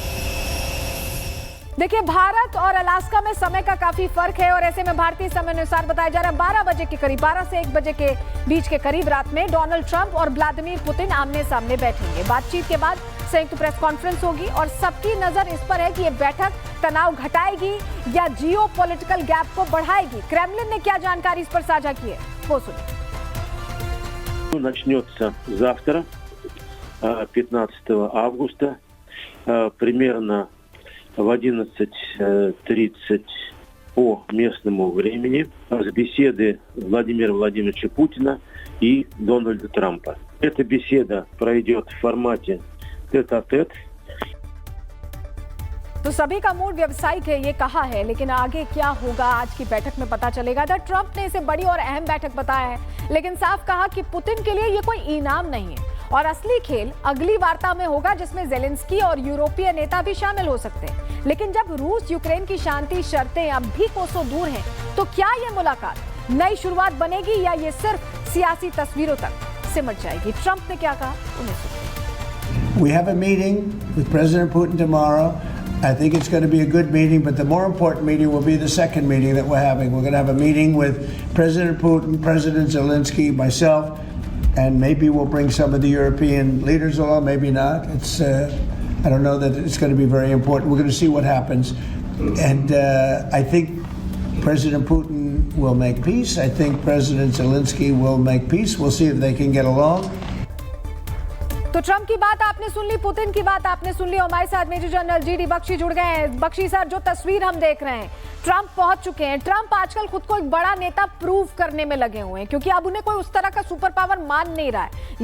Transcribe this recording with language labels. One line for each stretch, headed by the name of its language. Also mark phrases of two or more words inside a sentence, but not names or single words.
Hindi: देखिए, भारत और अलास्का में समय का काफी फर्क है और ऐसे में भारतीय समय अनुसार बताया जा रहा है 12 बजे के करीब, 12 से 1 बजे के बीच के करीब रात में डोनाल्ड ट्रंप और व्लादिमीर पुतिन आमने सामने बैठेंगे। बातचीत के बाद संयुक्त प्रेस कॉन्फ्रेंस होगी और सबकी नजर इस पर है कि ये बैठक तनाव घटाएगी या
English: geo political gap
Hindi: को बढ़ाएगी। क्रेमलिन ने क्या जानकारी इस पर साझा की है, वो सुनिए।
Russian: Начнется завтра, 15 августа, примерно в 11:30 по местному времени, с беседы Владимира Владимировича Путина и Дональда Трампа. Эта беседа пройдет в формате тет-а-тет.
Hindi: तो सभी का मूड व्यवसायिक है, ये कहा है, लेकिन आगे क्या होगा आज की बैठक में पता चलेगा। तो ट्रंप ने इसे बड़ी और अहम बैठक बताया है, लेकिन साफ कहा कि पुतिन के लिए ये कोई इनाम नहीं है और असली खेल अगली वार्ता में होगा, जिसमें जेलेंस्की और यूरोपीय नेता भी शामिल हो सकते हैं। लेकिन जब रूस यूक्रेन की शांति शर्तें अब भी कोसों दूर हैं, तो क्या ये मुलाकात नई शुरुआत बनेगी या ये सिर्फ सियासी तस्वीरों तक सिमट जाएगी? ट्रंप ने क्या कहा, उन्हें सुनिए।
English: We have a meeting with President Putin tomorrow. I think it's going to be a good meeting, but the more important meeting will be the second meeting that we're having. We're going to have a meeting with President Putin, President Zelensky, myself, and maybe we'll bring some of the European leaders along, maybe not. I don't know that it's going to be very important. We're going to see what happens. And I think President Putin will make peace. I think President Zelensky will make peace. We'll see if they can get along.
Hindi: तो ट्रंप की बात आपने सुन ली, पुतिन की बात आपने सुन ली। हमारे साथ मेजर जनरल जीडी बख्शी जुड़ गए हैं। बख्शी सर, जो तस्वीर हम देख रहे हैं, ट्रंप पहुंच चुके हैं। ट्रंप आजकल खुद को एक बड़ा नेता प्रूव करने में लगे हुए हैं, क्योंकि अब उन्हें कोई उस तरह का
English: super power
Hindi: मान नहीं रहा है।